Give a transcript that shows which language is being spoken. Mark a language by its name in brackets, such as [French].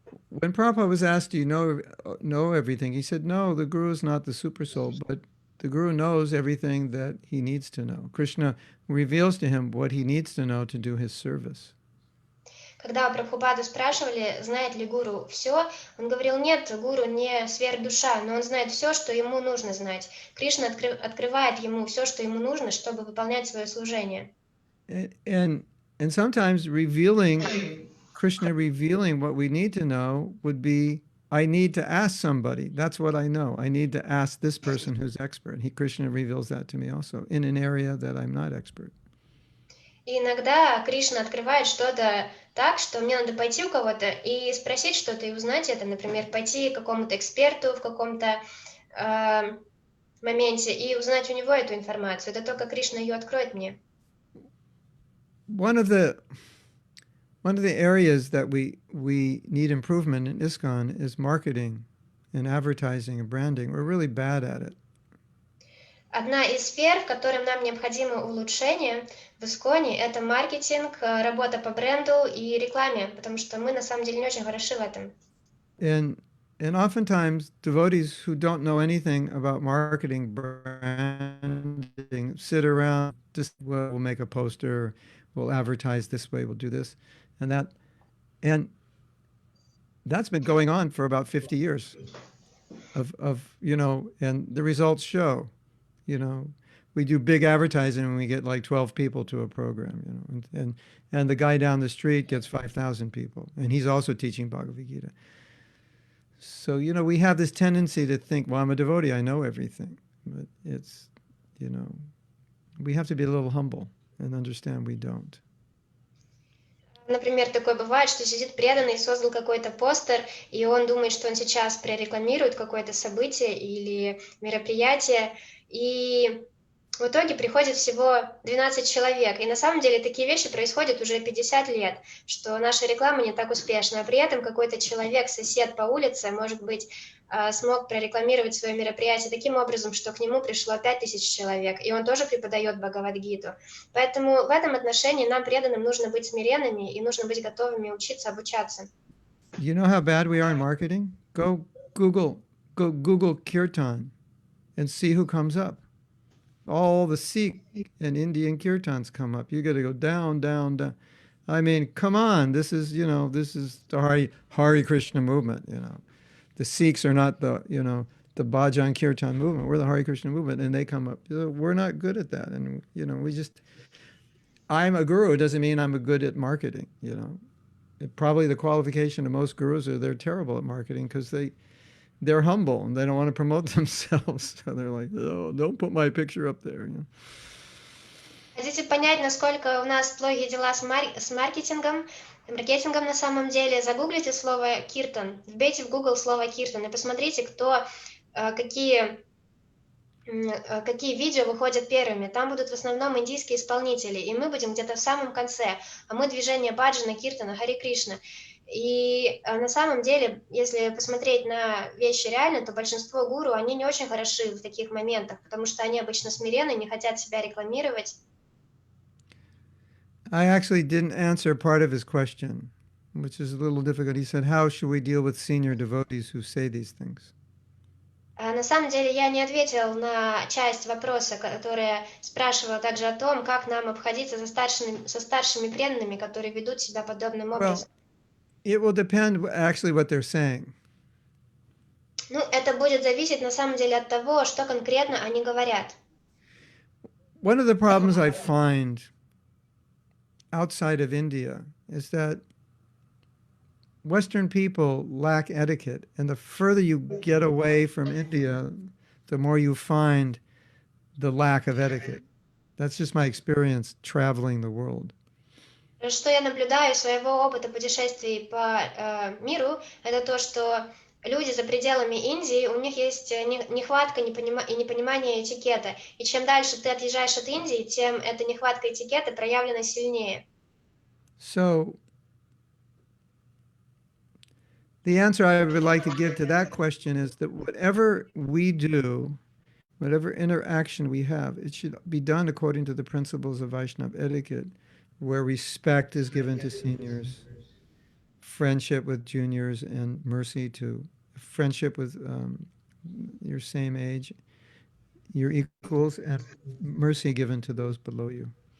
[English] When Prabhupada was asked, do you know everything? He said, no, the Guru is not the super soul, but the Guru knows everything that he needs to know. Krishna reveals to him what he needs to know to do his service. [Russian] Когда Прабхупаду спрашивали, знает ли гуру все, он говорил, нет, гуру не сверхдуша, но он знает все, что ему нужно знать. Кришна открывает ему все, что ему нужно, чтобы выполнять свое служение. [English] And sometimes Krishna revealing what we need to know would be, I need to ask somebody. That's what I know. I need to ask this person who's expert. Krishna reveals that to me also in an area that I'm not expert. [Russian] И иногда Кришна открывает что-то так, что мне надо пойти у кого-то и спросить что-то и узнать это. Например, пойти к какому-то эксперту в каком-то моменте и узнать у него эту информацию. Это только Кришна ее откроет мне. [English] One of the areas that we need improvement in ISKCON is marketing and advertising and branding. We're really bad at it. [Russian] Одна из сфер, в которой нам необходимо улучшение в Исконе, это маркетинг, работа по бренду и рекламе, потому что мы на самом деле не очень хороши в этом. [English] And oftentimes devotees who don't know anything about marketing, branding, sit around, just we'll make a poster, we'll advertise this way, we'll do this and that. And that's been going on for about 50 years of and the results show, we do big advertising and we get like 12 people to a program, and the guy down the street gets 5,000 people, and he's also teaching Bhagavad Gita. So, we have this tendency to think, well, I'm a devotee, I know everything. But it's, we have to be a little humble and understand we don't. [Russian] Например, такое бывает, что сидит преданный, создал какой-то постер, и он думает, что он сейчас прорекламирует какое-то событие или мероприятие, и в итоге приходит всего 12 человек. И на самом деле такие вещи происходят уже 50 лет, что наша реклама не так успешна, а при этом какой-то человек, сосед по улице, может быть, смог прорекламировать свое мероприятие таким образом, что к нему пришло 5000 человек, и он тоже преподает Бхагавад-гиту. Поэтому в этом отношении нам, преданным, нужно быть смиренными и нужно быть готовыми учиться, обучаться. [English] You know how bad we are in marketing? Go Google Kirtan and see who comes up. All the Sikh and Indian Kirtans come up. You got to go down, down, down. I mean, come on. This is the Hare Krishna movement, The Sikhs are not the Bhajan Kirtan movement. We're the Hare Krishna movement, and they come up. We're not good at that, and I'm a guru doesn't mean I'm good at marketing, you know. Probably the qualification of most gurus are they're terrible at marketing because they're humble and they don't want to promote themselves. So they're like, oh, don't put my picture up there. You know? [Russian] Хотите понять, насколько у нас плохие дела с маркетингом на самом деле, загуглите слово «киртан», вбейте в Google слово «киртан» и посмотрите, какие видео выходят первыми. Там будут в основном индийские исполнители, и мы будем где-то в самом конце. А мы движение баджана, киртана, Хари Кришна. И на самом деле, если посмотреть на вещи реально, то большинство гуру, они не очень хороши в таких моментах, потому что они обычно смиренны, не хотят себя рекламировать. [English] I actually didn't answer part of his question, which is a little difficult. He said, how should we deal with senior devotees who say these things? [Russian] На самом деле я не ответил на часть вопроса, которая спрашивала также о том, как нам обходиться со старшими преданными, которые ведут себя подобным образом. [English] It will depend actually what they're saying. [Russian] Ну, это будет зависеть на самом деле от того, что конкретно они говорят. [English] One of the problems I find outside of India is that Western people lack etiquette, and the further you get away from India, the more you find the lack of etiquette. That's just my experience traveling the world. [Russian] Что я наблюдаю из своего опыта путешествий по миру, это то, что люди за пределами Индии, у них есть нехватка и непонимание этикета. И чем дальше ты отъезжаешь от Индии, тем эта нехватка этикета проявлена сильнее. [English] So, the answer I would like to give to that question is that whatever we do, whatever interaction we have, it should be done according to the principles of Vaishnava etiquette, where respect is given to seniors, friendship with juniors, and mercy to friendship with your same age, your equals, and mercy given to those below you.